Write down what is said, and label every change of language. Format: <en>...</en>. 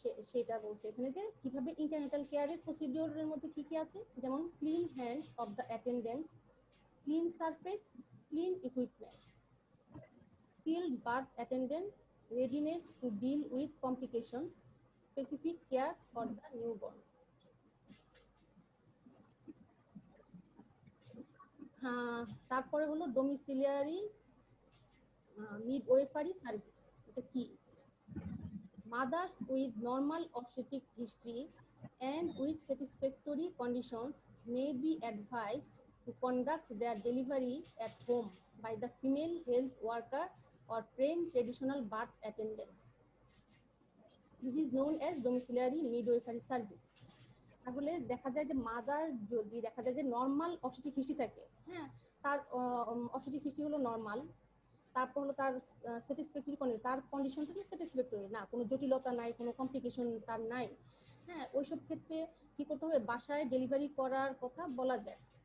<bn>সেটা বলছে এখানে যে কিভাবে ইন্টারনেটাল কেয়ারের প্রসিডিওরের মধ্যে কি কি আছে, যেমন</bn> <en>Clean hands of the attendants, clean surface, clean equipments, skilled birth attendant, readiness to deal with complications, specific care for the newborn.</en> <bn>তারপরে হলো ডোমিসিলিয়ারি মিডওয়েফারি সার্ভিস। এটা কি?</bn> <en>Mothers with normal obstetric history and with satisfactory conditions may be advised to conduct their delivery at home by the female health worker or trained traditional birth attendants. This is known as domiciliary midwifery service.</en> <bn>তাহলে দেখা যায় যে mother যদি দেখা যায় যে normal obstetric history থাকে, হ্যাঁ, তার অবস্টেট্রিক হিস্ট্রি হলো নর্মাল, তারপর হলো তার স্যাটিসফ্যাক্টরি তার কন্ডিশনটা স্যাটিসফ্যাক্টরি না, কোনো জটিলতা নাই, কোনো কমপ্লিকেশন তার নাই, হ্যাঁ, ওইসব ক্ষেত্রে কি করতে হবে, বাসায় ডেলিভারি করার কথা বলা যায়।</bn>